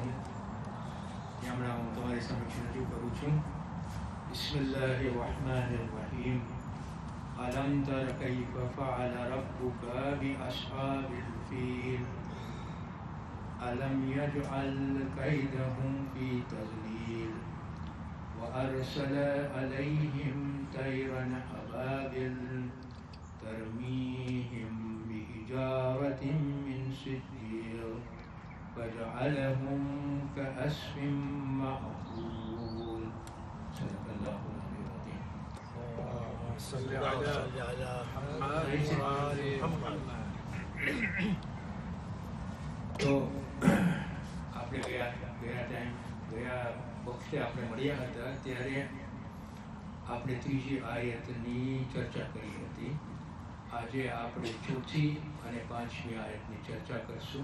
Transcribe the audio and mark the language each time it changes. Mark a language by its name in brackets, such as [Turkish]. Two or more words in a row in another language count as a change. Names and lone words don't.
[Gujarati] હમણાં હું તમારી સમક્ષ રજૂ કરું છું. [Arabic] بسم الله الرحمن الرحيم. ألم تر كيف فعل ربك بأصحاب الفيل. ألم يجعل كيدهم في تضليل. وأرسل عليهم طيرا أبابيل ترميهم بحجارة من سجيل فجعلهم كعصف مأكول. صدق الله العظيم. صل على محمد. [Gujarati] તો આપણે ગયા વખતે આપણે મળ્યા હતા ત્યારે આપણે ત્રીજી આયતની ચર્ચા કરી હતી. આજે આપણે ચોથી અને પાંચમી આયતની ચર્ચા કરશું.